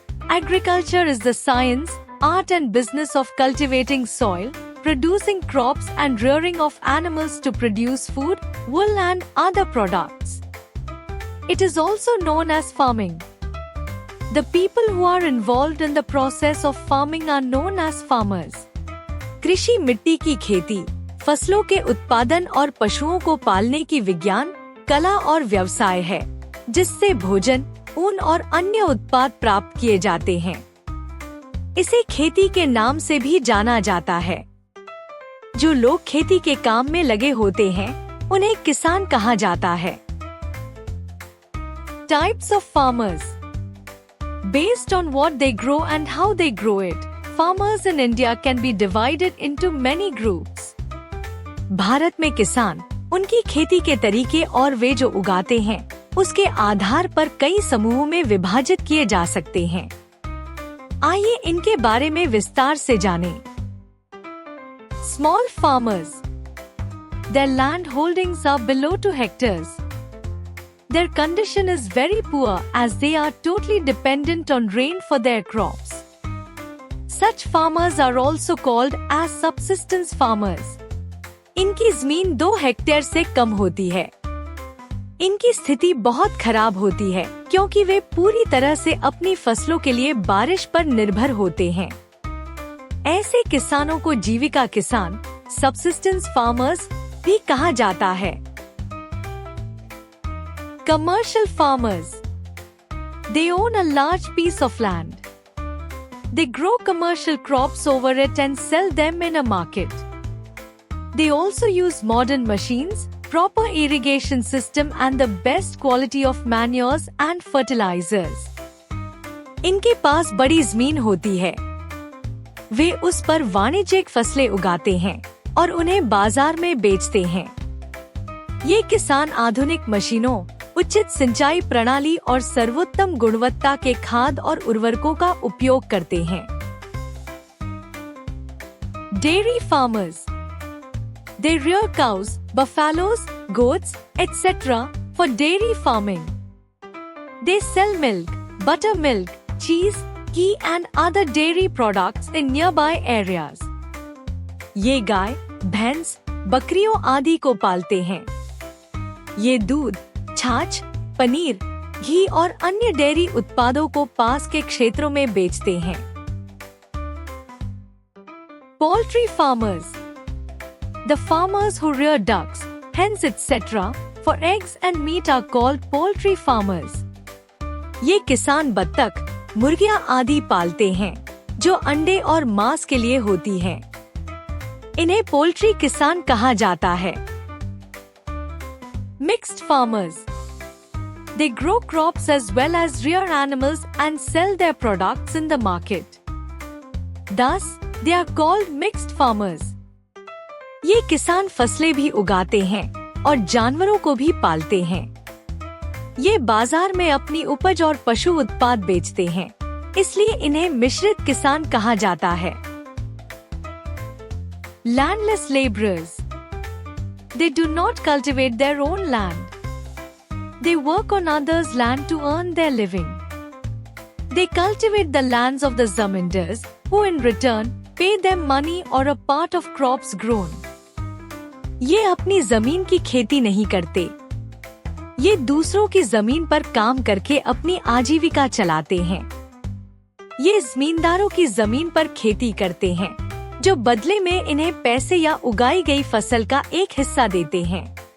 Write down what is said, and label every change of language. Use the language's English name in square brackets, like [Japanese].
[English] Agriculture is the science, art and business of cultivating soil, producing crops and rearing of animals to produce food, wool and other products. It is also known as farming. The people who are involved in the process of farming are known as farmers. [Hindi] कृषि मिट्टी की खेती, फसलों के उत्पादन और पशुओं को पालने की विज्ञान, कला और व्यवसाय है, जिससे भोजन, ऊन और अन्य उत्पाद प्राप्त किए जाते हैं। इसे खेती के नाम से भी जाना जाता है। जो लोग खेती के काम में लगे होते हैं, उन्हें किसान कहा जाता है। [English] Types of farmers. Based on what they grow and how they grow it, farmers in India can be divided into many groups. [Hindi] Bharat में किसान उनकी खेती के तरीके और वे जो उगाते हैं, उसके आधार पर कई समूहों में विभाजित किए जा सकते हैं। आइए इनके बारे में विस्तार से जानें। [English] Small farmers. Their land holdings are below 2 hectares. Their condition is very poor as they are totally dependent on rain for their crops. Such farmers are also called as subsistence farmers. [Hindi] इनकी जमीन 2 hectare से कम होती है। इनकी स्थिति बहुत खराब होती है क्योंकि वे पूरी तरह से अपनी फसलों के लिए बारिश पर निर्भर होते हैं। ऐसे किसानों को जीविका किसान, [English] subsistence farmers [Hindi] भी कहा जाता है। [English] Commercial farmers. They own a large piece of land. They grow commercial crops over it and sell them in a market. They also use modern machines, proper irrigation system and the best quality of manures and fertilizers. [Hindi] इनके पास बड़ी जमीन होती है। वे उस पर वाणिज्यिक फसलें उगाते हैं और उन्हें बाजार में बेचते हैं। ये किसान आधुनिक मशीनों, उचित सिंचाई प्रणाली और सर्वोत्तम गुणवत्ता के खाद और उर्वरकों का उपयोग करते हैं। [English] Dairy farmers. They rear cows, buffaloes, goats, etc. for dairy farming. They sell milk, buttermilk, cheese, ghee and other dairy products in nearby areas. [Hindi] ये गाय, भैंस, बकरियों आदि को पालते हैं। ये दूध, छाछ, पनीर, घी और अन्य डेयरी उत्पादों को पास के क्षेत्रों में बेचते हैं। [English] Poultry farmers. The farmers who rear ducks, hens etc. for eggs and meat are called poultry farmers. [Hindi] ये किसान बत्तख, मुर्गियां आदि पालते हैं, जो अंडे और मांस के लिए होती हैं। इन्हें पोल्ट्री किसान कहा जाता है। [English] Mixed farmers. They grow crops as well as rear animals and sell their products in the market. Thus, they are called mixed farmers. [Hindi] ये किसान फसलें भी उगाते हैं और जानवरों को भी पालते हैं। ये बाजार में अपनी उपज और पशु उत्पाद बेचते हैं, इसलिए इन्हें मिश्रित किसान कहा जाता है। [English] Landless laborers. They do not cultivate their own land. They work on others' land to earn their living. They cultivate the lands of the zamindars, who in return pay them money or a part of crops grown. [Hindi] ये अपनी जमीन की खेती नहीं करते। ये दूसरों की जमीन पर काम करके अपनी आजीविका चलाते हैं। ये जमींदारों की जमीन पर खेती करते हैं, जो बदले में इन्हें पैसे या उगाई गई फसल का एक हिस्सा देते हैं।